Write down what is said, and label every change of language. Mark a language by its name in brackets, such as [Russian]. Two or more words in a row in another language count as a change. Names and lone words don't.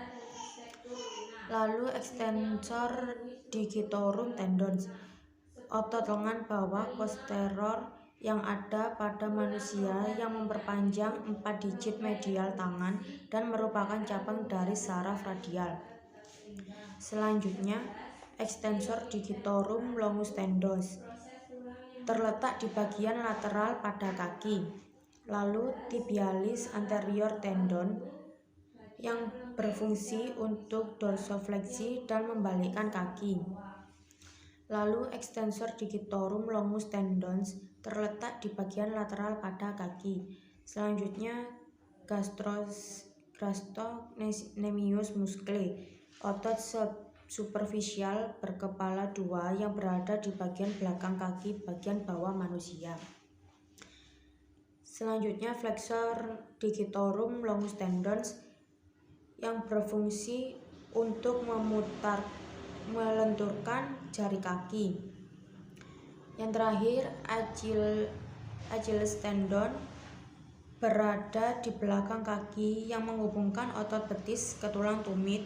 [Indonesian] Lalu [English] extensor digitorum tendons, [Indonesian] otot lengan bawah posterior yang ada pada manusia yang memperpanjang 4 digit medial tangan dan merupakan cabang dari saraf radial. Selanjutnya, [English] extensor digitorum longus tendons [Indonesian] terletak di bagian lateral pada kaki. Lalu [English] tibialis anterior tendon [Indonesian] yang berfungsi untuk dorsofleksi dan membalikkan kaki. Lalu [English] extensor digitorum longus tendons [Indonesian] terletak di bagian lateral pada kaki. Selanjutnya [English] gastrocnemius muscle, [Indonesian] otot superficial berkepala dua yang berada di bagian belakang kaki bagian bawah manusia. Selanjutnya [English] flexor digitorum longus tendons [Indonesian] yang berfungsi untuk melenturkan jari kaki. Yang terakhir, [English] Achilles tendon [Indonesian] berada di belakang kaki yang menghubungkan otot betis ke tulang tumit.